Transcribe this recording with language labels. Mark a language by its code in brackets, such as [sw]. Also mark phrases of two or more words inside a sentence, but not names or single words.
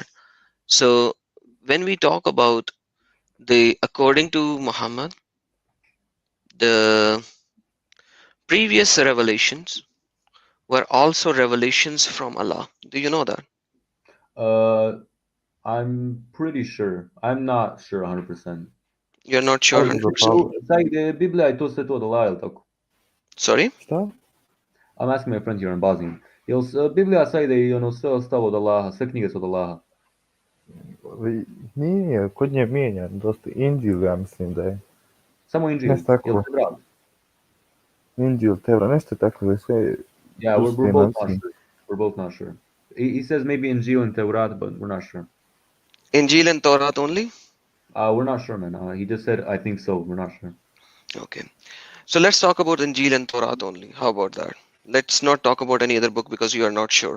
[en] So when we talk about the according to Muhammad, the previous revelations were also revelations from Allah. Do you know that? Uh, I'm pretty sure. I'm not sure 100%. You're not sure What is the 100%. problem? Sai, Biblia ai to se to da tako. Sorry? [bs] Šta? [en] I'm asking my friend here in Bosnia. [bs] Biblija sa ide i ono sve ostalo od Allaha, sve knjige su od Allaha. Nije, kod nje mijenja dosta. Inđil, ja mislim da je. Samo Inđil, Nešto tako. se brat? Injil, Tevra, nešto takve sve [en] Yeah, we're [bs] ruske [en] both not [bs] nacije. [en] sure. We're both not sure. He says maybe Injil and Taurat, but we're not sure. Injil and Torah only? We're not sure, man. He just said I think so. We're not sure. Okay. So let's talk about Injil and Torah only. How about that? Let's not talk about any other book because you are not sure.